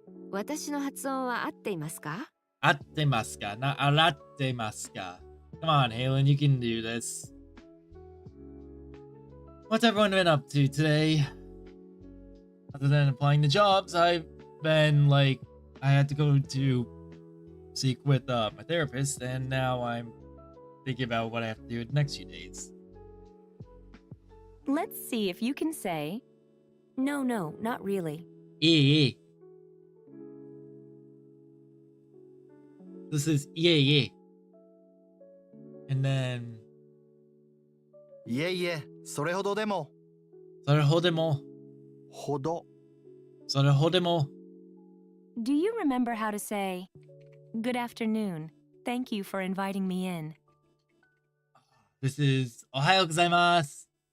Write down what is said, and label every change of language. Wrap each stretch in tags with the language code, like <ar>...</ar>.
<ja>私の発音は合っていますか？合ってますか？な、洗ってますか？</ja> <en>Come on, Halen, you can do this. What's everyone been up to today? Other than applying the jobs, I've been like, I had to go to seek with my therapist, and now I'm thinking about what I have to do the next few days. Let's see if you can say, no, not really. Yeah. This is yeah. And then</en> <ja>いえいえ、それほどでも。それほども。ほど。それほども。</ja> <en>Do you remember how to say, good afternoon, thank you for inviting me in? This is</en> <ja>おはようございます。</ja>